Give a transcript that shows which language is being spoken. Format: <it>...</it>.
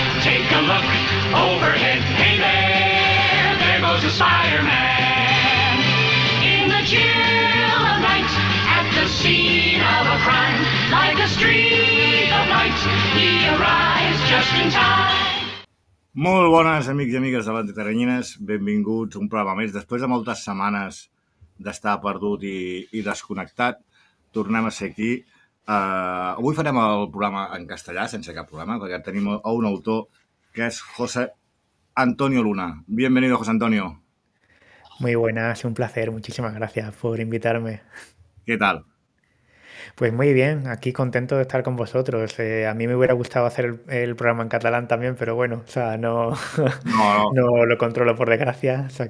<en>Take a look overhead. Hey there goes the Spider-Man. In the chill of night, at the scene of a crime, like a streak of light, he arrives just in time.</en> <ca>Molt bones, amics i amigues de l'Antiteranyines, benvinguts a un programa més. Després de moltes setmanes d'estar perdut i desconnectat, tornem a ser aquí. Avui farem el programa en castellà, sense cap problema, perquè tenim a un autor que és José Antonio Luna.</ca> <es>Bienvenido, José Antonio. Muy buenas, un placer, muchísimas gracias por invitarme. ¿Qué tal? Pues muy bien, aquí contento de estar con vosotros. A mí me hubiera gustado hacer el programa en catalán también, pero bueno, o sea, no, No, no lo controlo por desgracia. O sea</es>